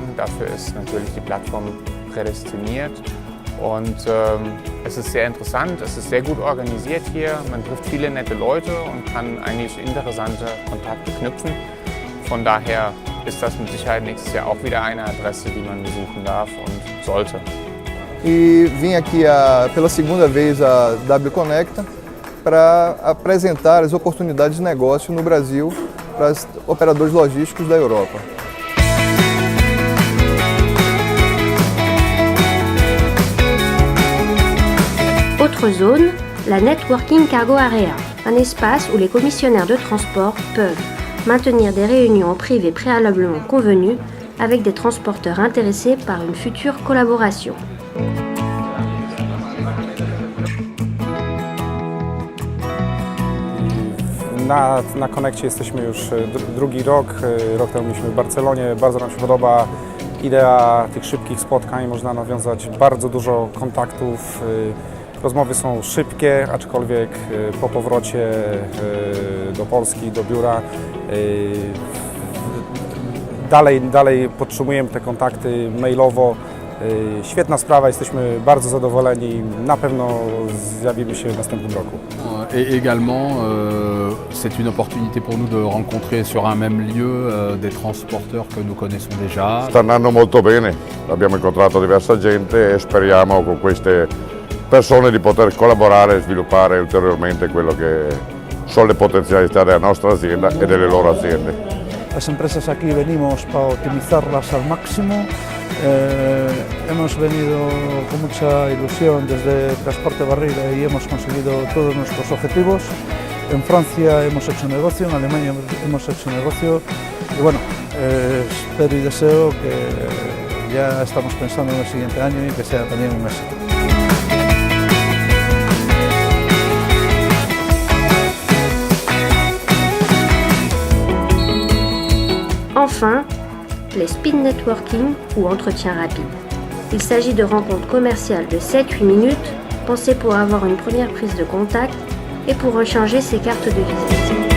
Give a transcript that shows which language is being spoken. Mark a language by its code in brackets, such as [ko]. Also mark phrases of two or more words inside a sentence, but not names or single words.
[de] Dafür ist natürlich die Plattform prädestiniert und es ist sehr interessant, es ist sehr gut organisiert hier. Man trifft viele nette Leute und kann eigentlich interessante Kontakte knüpfen. Von daher ist das mit Sicherheit nächstes Jahr auch wieder eine Adresse, die man besuchen darf und sollte. [pt] E vim aqui pela segunda vez a W Connecta para apresentar as oportunidades de negócio no Brasil para os operadores logísticos da Europa. [fr] Autre zone, la Networking Cargo Area, un espace où les commissionnaires de transport peuvent maintenir des réunions en privé préalablement convenues avec des transporteurs intéressés par une future collaboration. [pl] Na Conneccie jesteśmy już drugi rok. Rok temu byliśmy w Barcelonie. Bardzo nam się podoba idea tych szybkich spotkań. Można nawiązać bardzo dużo kontaktów. Rozmowy są szybkie, aczkolwiek po powrocie do Polski, do biura dalej podtrzymujemy te kontakty mailowo. Świetna sprawa, jesteśmy bardzo zadowoleni, na pewno zjawimy się w następnym roku. [fr] Et également, c'est une opportunité pour nous de rencontrer sur un même lieu des transporteurs que nous connaissons déjà. [it] Sta andando molto bene, abbiamo incontrato diversa gente e speriamo con queste persone di poter collaborare e sviluppare ulteriormente quello che sono le potenzialità della nostra azienda e delle loro aziende. [es] Las empresas aquí venimos para optimizarlas al máximo. Hemos venido con mucha ilusión desde Transporte Barrera y hemos conseguido todos nuestros objetivos. En Francia hemos hecho negocio, en Alemania hemos hecho negocio y bueno, espero y deseo que ya estamos pensando en el siguiente año y que sea también un éxito. [fr] Enfin, les [en] speed networking [fr] ou entretiens rapides. Il s'agit de rencontres commerciales de 7-8 minutes, pensées pour avoir une première prise de contact et pour échanger ses cartes de visite.